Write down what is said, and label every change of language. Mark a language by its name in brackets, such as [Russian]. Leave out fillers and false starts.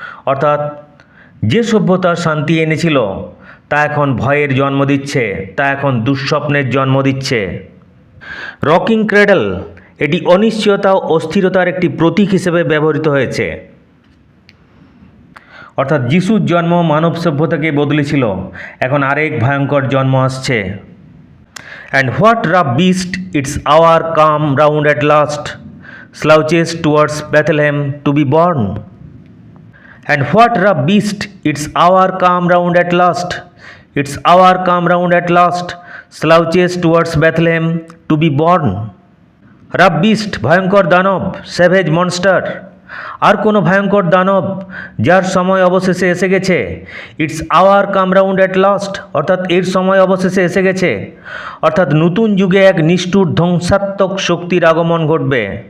[Bangla] অর্থাৎ যে সভ্যতা শান্তি এনেছিল তা এখন ভয়ের জন্ম দিচ্ছে, তা এখন দুঃস্বপ্নের জন্ম দিচ্ছে। রকিং ক্রেডল, এটি অনিশ্চয়তা ও অস্থিরতার একটি প্রতীক হিসেবে ব্যবহৃত হয়েছে। অর্থাৎ যিশুর জন্ম মানব সভ্যতাকে বদলেছিল, এখন আরেক ভয়ঙ্কর জন্ম আসছে। [English] And what rough beast its hour come round at last, slouches towards Bethlehem to be born. And what rough beast its hour come round at last, its hour come round at last, slouches towards Bethlehem to be born. [Bangla] Rab beast, ভয়ঙ্কর দানব, savage monster, আর কোনো ভয়ঙ্কর দানব যার সময় অবশেষে এসে গেছে। [English] it's hour come round at last, [Bangla] অর্থাৎ এর সময় অবশেষে এসে গেছে। অর্থাৎ নতুন যুগে এক নিষ্ঠুর ধ্বংসাত্মক শক্তির আগমন ঘটবে।